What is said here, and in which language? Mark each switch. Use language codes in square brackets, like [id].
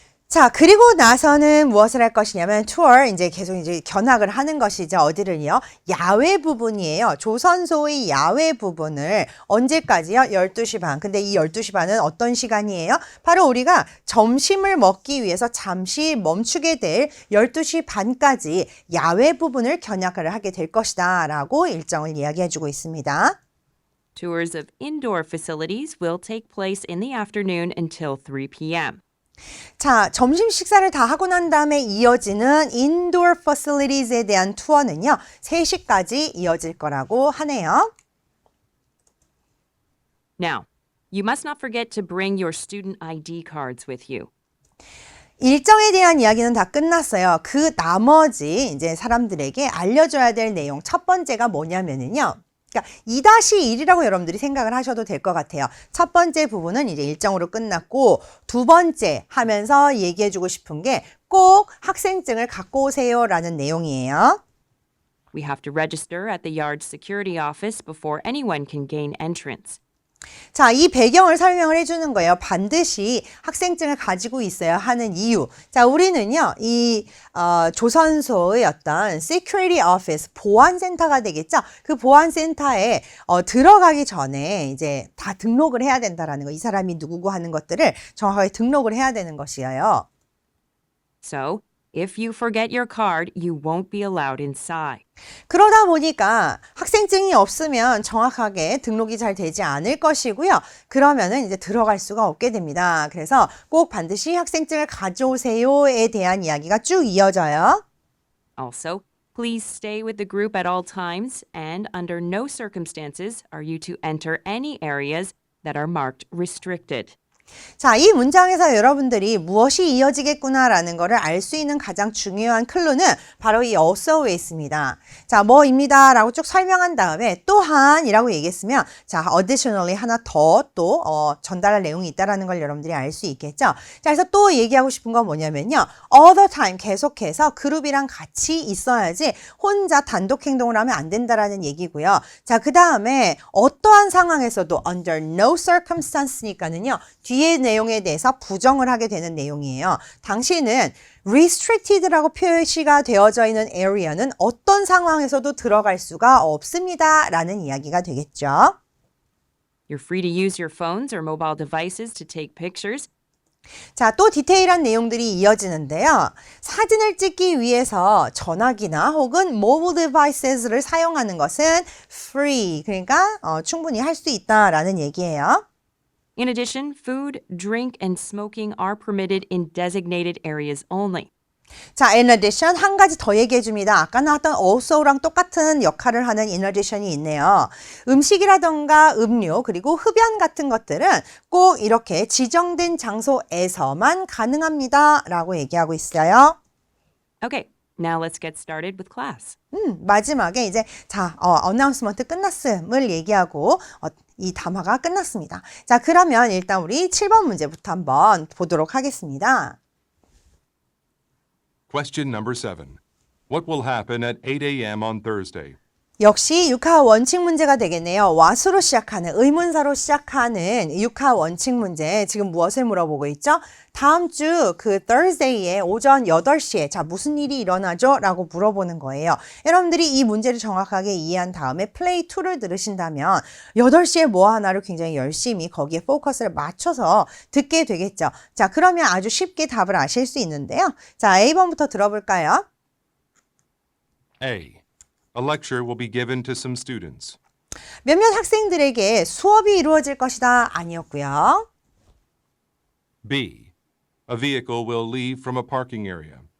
[ko] 자, 그리고 나서는 무엇을 할 것이냐면 투어, 이제 계속 이제 견학을 하는 것이죠. 어디를요? 야외 부분이에요. 조선소의 야외 부분을 언제까지요? 12시 반. 근데 이 12시 반은 어떤 시간이에요? 바로 우리가 점심을 먹기 위해서 잠시 멈추게 될 12시 반까지 야외 부분을 견학을 하게 될 것이다 라고 일정을 이야기해 주고 있습니다. [en] Tours of indoor facilities will take place in the afternoon until 3 p.m. [ko] 자, 점심 식사를 다 하고 난 다음에 이어지는 [en] indoor facilities [ko] 에 대한 투어는요, 3시까지 이어질 거라고 하네요. [en] Now, you must not forget to bring your student ID cards with you. [ko] 일정에 대한 이야기는 다 끝났어요. 그 나머지 이제 사람들에게 알려줘야 될 내용 첫 번째가 뭐냐면은요. 그러니까 2-1이라고 여러분들이 생각을 하셔도 될 것 같아요. 첫 번째 부분은 이제 일정으로 끝났고 두 번째 하면서 얘기해주고 싶은 게 꼭 학생증을 갖고 오세요라는 내용이에요. [en] We have to register at the yard security office before anyone can gain entrance. [ko] 자, 이 배경을 설명을 해주는 거예요. 반드시 학생증을 가지고 있어야 하는 이유. 자, 우리는요, 이 조선소의 어떤 security office, 보안센터가 되겠죠? 그 보안센터에 들어가기 전에 이제 다 등록을 해야 된다라는 거. 이 사람이 누구고 하는 것들을 정확하게 등록을 해야 되는 것이에요. [en] So, if you forget your card, you won't be allowed inside. [ko] 그러다 보니까 학생증이 없으면 정확하게 등록이 잘 되지 않을 것이고요. 그러면은 이제 들어갈 수가 없게 됩니다. 그래서 꼭 반드시 학생증을 가져오세요에 대한 이야기가 쭉 이어져요. [en] Also, please stay with the group at all times, and under no circumstances are you to enter any areas that are marked restricted. [ko] 자, 이 문장에서 여러분들이 무엇이 이어지겠구나라는 것을 알 수 있는 가장 중요한 클루는 바로 이 also에 있습니다. 자, 뭐입니다 라고 쭉 설명한 다음에 또한이라고 얘기했으면 자, additionally 하나 더 또 전달할 내용이 있다라는 걸 여러분들이 알 수 있겠죠. 자, 그래서 또 얘기하고 싶은 건 뭐냐면요. [en] all the time [ko] 계속해서 그룹이랑 같이 있어야지 혼자 단독 행동을 하면 안 된다라는 얘기고요. 자, 그 다음에 어떠한 상황에서도 [en] under no circumstance [ko] 니까는요. 뒤에 내용에 대해서 부정을 하게 되는 내용이에요. 당신은 restricted라고 표시가 되어져 있는 area는 어떤 상황에서도 들어갈 수가 없습니다. 라는 이야기가 되겠죠. [en] You're free to use your phones or mobile devices to take pictures. [ko] 자, 또 디테일한 내용들이 이어지는데요. 사진을 찍기 위해서 전화기나 혹은 mobile devices를 사용하는 것은 free, 그러니까 충분히 할 수 있다라는 얘기예요. [en] In addition, food, drink, and smoking are permitted in designated areas only. [ko] 자, in addition 한 가지 더 얘기해 줍니다. 아까 나왔던 also랑 똑같은 역할을 하는 in addition이 있네요. 음식이라던가 음료 그리고 흡연 같은 것들은 꼭 이렇게 지정된 장소에서만 가능합니다. 라고 얘기하고 있어요. [en] Okay, now let's get started with class. [ko] 마지막에 이제 자, 어나운스먼트 끝났음을 얘기하고 이 담화가 끝났습니다. 자, 그러면 일단 우리 7번 문제부터 한번 보도록 하겠습니다. [en] Question number 7. What will happen at 8 a.m. on Thursday? [ko] 역시 육하 원칙 문제가 되겠네요. what으로 시작하는 의문사로 시작하는 육하 원칙 문제. 지금 무엇을 물어보고 있죠? 다음 주 그 Thursday에 오전 8시에 자 무슨 일이 일어나죠? 라고 물어보는 거예요. 여러분들이 이 문제를 정확하게 이해한 다음에 플레이 2를 들으신다면 8시에 뭐 하나를 굉장히 열심히 거기에 포커스를 맞춰서 듣게 되겠죠. 자, 그러면 아주 쉽게 답을 아실 수 있는데요. 자, A번부터 들어볼까요? [en] A. A lecture will be given to some students. [ko] 몇몇 학생들에게 수업이 이루어질 것이다 아니었고요. [en] B. A vehicle will leave from a parking area.